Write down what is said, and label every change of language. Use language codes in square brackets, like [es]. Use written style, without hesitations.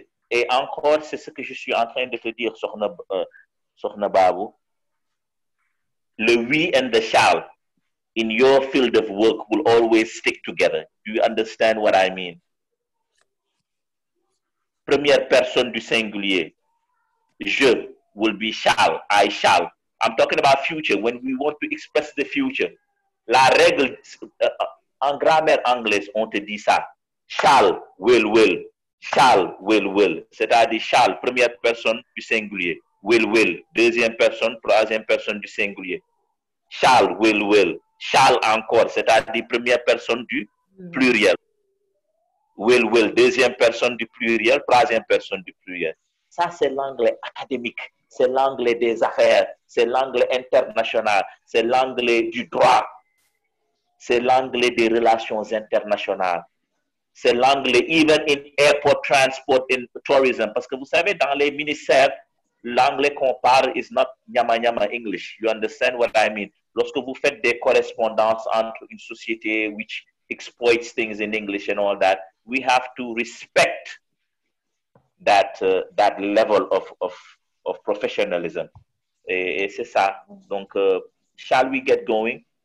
[fr] Et encore, c'est ce que je suis en train de te dire, Sokhna Babu. [en] Le we and the shall in your field of work will always stick together. Do you understand what I mean? [fr] Première personne du singulier. [en] Je will be shall. I shall. I'm talking about future. When we want to express the future. [fr] La règle, en grammaire anglaise, on te dit ça. [en] Shall, will. Shall, will. [fr] C'est-à-dire shall, première personne du singulier. Will. Deuxième personne, troisième personne du singulier. Shall, will. Shall encore, c'est-à-dire première personne du pluriel. Will, deuxième personne du pluriel, troisième personne du pluriel. Ça, c'est l'anglais académique, c'est l'anglais des affaires, c'est l'anglais international, c'est l'anglais du droit, c'est l'anglais des relations internationales, c'est l'anglais [en] even in airport transport in tourism. [fr] Parce que vous savez, dans les ministères, l'anglais qu'on parle [en] is not nyama English. You understand what I mean? [fr] Lorsque vous faites des correspondances entre une société [en] which exploits things in English and all that, we have to respect that level of professionalism. [fr] Et c'est ça. [en] Donc, shall we get going?